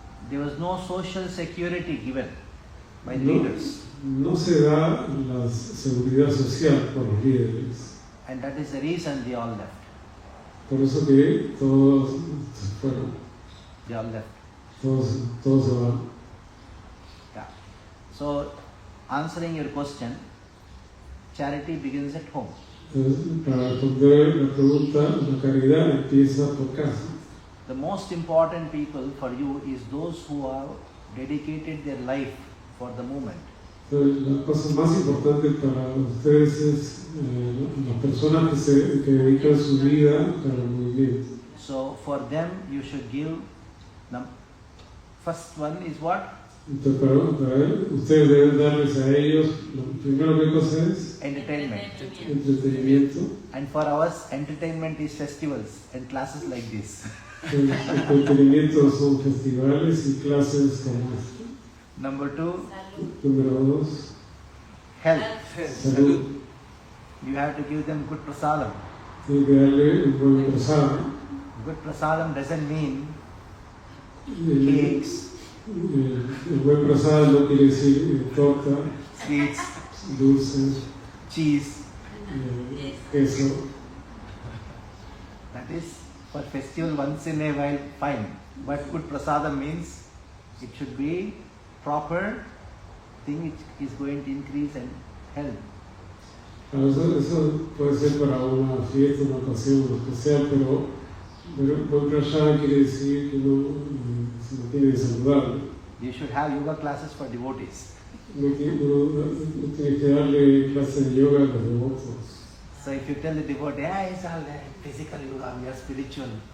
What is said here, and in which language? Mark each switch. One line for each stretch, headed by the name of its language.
English: there was no social security given by the leaders,
Spanish: no se da la seguridad social por los líderes.
English: and that is the reason they all left.
Spanish: Por eso que todos se fueron,
English: They all left.
Spanish: todos se van.
English: Yeah. So, answering your question, charity begins at home.
Spanish: Entonces, para responder la pregunta, la caridad empieza por casa.
English: The most important people for you is those who have dedicated their life for the movement.
Spanish: Entonces, la cosa más importante para ustedes es las personas que dedican su vida para el movimiento.
English: So for them you should give, first one is what?
Spanish: Entonces, para ustedes deben darles a ellos, lo primero que cosa es
English: Entertainment.
Spanish: entretenimiento.
English: And for us, entertainment is festivals and classes like this.
Spanish: El entretenimiento son festivales y clases como esta.
English: Number two,
Spanish: Número 2,
English: health.
Spanish: salud.
English: You have to give them good prasadam.
Spanish: Tiene que darle un buen prasadam.
English: Good prasadam doesn't mean
Spanish: El
English: cakes,
Spanish: buen prasadam no quiere decir torta,
English: sweets,
Spanish: dulces,
English: cheese.
Spanish: queso.
English: That is for festival once in a while, fine. But good prasadam means it should be proper thing which is going to increase and help.
Spanish: Eso puede ser para una fiesta, una ocasión especial, pero buen prasadam quiere decir que no se mantiene saludable.
English: You should have yoga classes for devotees.
Spanish: No tiene que darle clase de yoga a los devotos.
English: So if you tell the devotee, it's all physical yoga, we are spiritual.